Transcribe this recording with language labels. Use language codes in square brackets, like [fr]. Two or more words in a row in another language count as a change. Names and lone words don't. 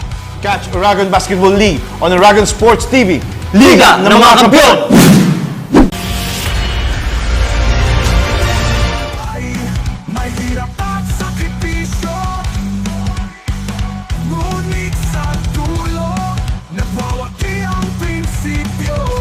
[en] Catch Aragon Basketball League on Aragon Sports TV. [tl] Liga ng mga Kampiyon! May hirap at sakripisyo, ngunit sa dulo nagwawagi ang prinsipyo.